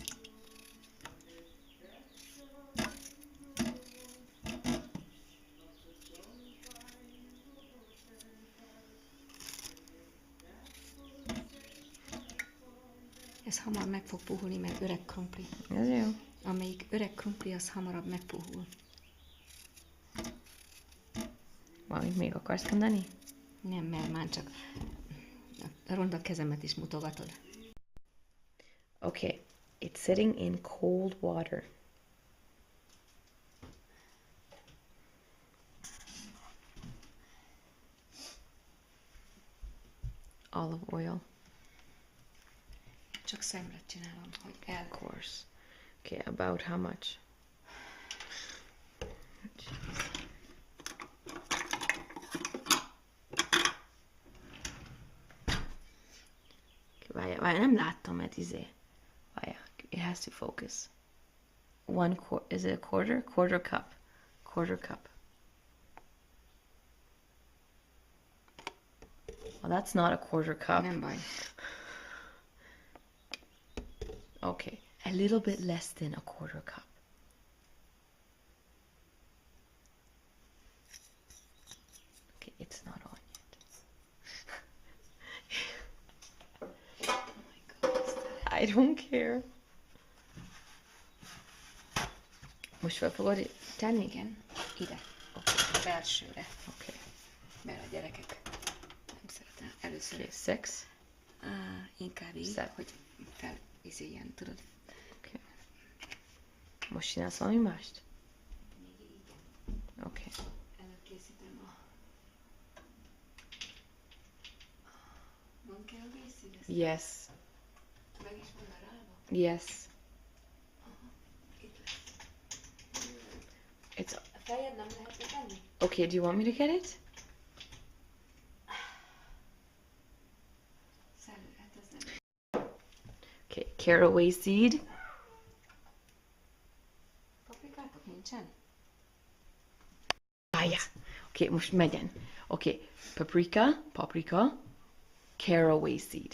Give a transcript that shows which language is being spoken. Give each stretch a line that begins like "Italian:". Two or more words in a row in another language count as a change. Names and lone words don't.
Hungarian: Ez hamar meg fog puhulni, mert öreg krumpli. Ez jó. Amelyik öreg krumpli, az hamarabb megpuhul. Valamit még akarsz mondani? Nem, mert már csak a ronda kezemet is mutogatod.
English: Okay, it's sitting in cold water. Olive oil,
Hungarian: Csak szemre csinálom, hogy el.
English: of course. Okay, about how much?
Hungarian: Várjál, nem láttam, mert várjál,
English: it has to focus. Is it a quarter? Quarter cup. Quarter cup. Well, that's not a quarter cup. Nem baj. Okay, a little bit less than a quarter cup. Okay, it's not on yet. Oh my God, I don't care.
Hungarian: Most fel fogod tenni? igen, ide. A belsőre.
English: Okay.
Hungarian: Mert a gyerekek nem szeretem. Először
English: Okay, 6.
Hungarian: inkább így, Szebb. hogy felizéljen, tudod.
English: Okay.
Hungarian: Most csinálsz valami mást?
English: Okay.
Hungarian: Előkészítem a... Van kell a vízszín?
English: Yes.
Hungarian: Meg is van a rába?
English: Yes.
Hungarian: Itt lesz.
English: It's
Hungarian: A fejed nem lehet tenni?
English: okay. Do you want me to get it?
Hungarian: Hát ez nem.
English: Okay. Caraway seed.
Hungarian: Paprikátok nincsen?
English: Yeah. Okay,
Hungarian: most megyen.
English: Okay, paprika, caraway seed.